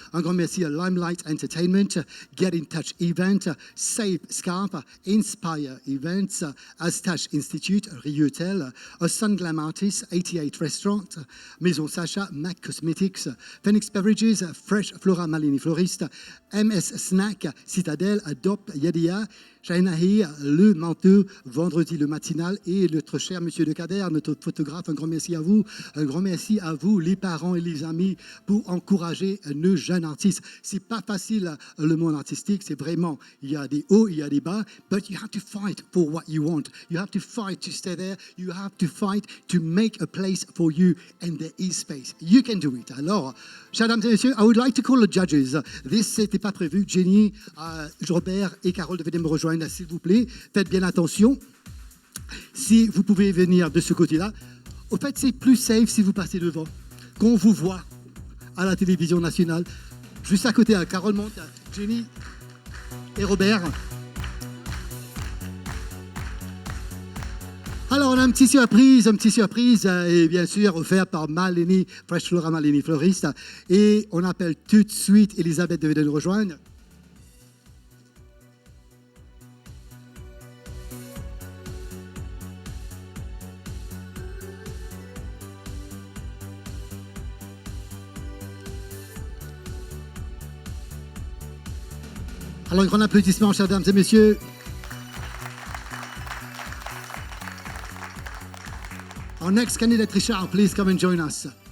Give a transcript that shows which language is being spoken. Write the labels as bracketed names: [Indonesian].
[French] Un grand merci à Limelight Entertainment, Get in Touch Event, Save Scarp, Inspire Events, Astache Institute, Riotel, A Sun Glam Artist, 88 Restaurant, Maison Sacha, Mac Cosmetics, Phoenix Beverages, Fresh Flora Malini Floriste, MS Snack, Citadel, Adopt, Yadia, Shainahi, le manteau, vendredi le matinal et notre cher monsieur de Cader, notre photographe, un grand merci à vous. Un grand merci à vous, les parents et les amis, pour encourager nos jeunes artistes. C'est pas facile le monde artistique, c'est vraiment, il y a des hauts, il y a des bas, [English] but you have to fight for what you want. You have to fight to stay there. You have to fight to make a place for you, and there is space. You can do it. [French] Alors, chers dames et messieurs, [English] I would like to call the judges. [French] C'était pas prévu. Jenny, Robert et Carole devaient me rejoindre, s'il vous plaît. Faites bien attention. Si vous pouvez venir de ce côté-là. Au fait, c'est plus safe si vous passez devant. Qu'on vous voit à la télévision nationale. Juste à côté, Carole monte, Jenny et Robert. Alors, on a une petite surprise, et bien sûr, offert par Malini, Fresh Flora Malini Floriste. Et on appelle tout de suite Elisabeth de nous rejoindre. Alors, un grand applaudissement, chers dames et messieurs. [English] Our next candidate, Richard, please come and join us.